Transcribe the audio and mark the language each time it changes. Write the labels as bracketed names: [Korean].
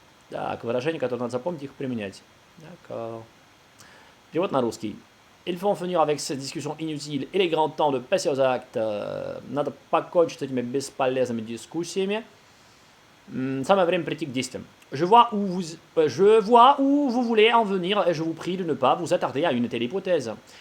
[Russian] Так, выражения, которые надо запомнить, их применять. [French] D'accord. [Russian] Перевод на русский. [French] Il faut en finir avec cette discussion inutile. Il est grand temps de passer aux actes. [Russian] Надо покончить с этими бесполезными дискуссиями. Самое время прийти к действиям. [French] Je vois où vous voulez en venir, et je vous prie de ne pas vous attarder à une telle hypothèse.